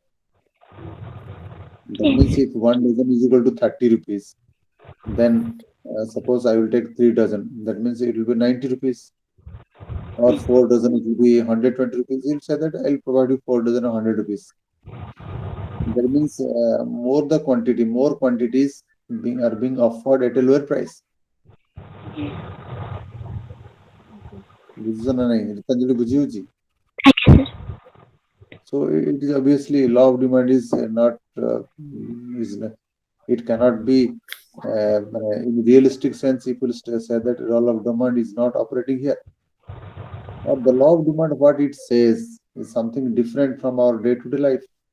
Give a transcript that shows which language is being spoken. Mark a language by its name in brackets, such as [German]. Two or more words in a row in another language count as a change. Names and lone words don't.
[English] That means if 1 dozen is equal to 30 rupees, then suppose I will take 3 dozen. That means it will be 90 rupees. Or 4 dozen, it will be 120 rupees. He'll say that I'll provide you 4 dozen 100 rupees. That means more the quantity, more quantities are being offered at a lower price. [Odia] ବୁଝୁଛ ନା ନାହିଁ? ଗୀତାଞ୍ଜଳି ବୁଝି ହଉଛି? Aଜ୍ଞା, [English] sir. So it is obviously law of demand is not it cannot be in realistic sense. People say that law of demand is not operating here. Or the law of demand, what it says is something different from our day-to-day life.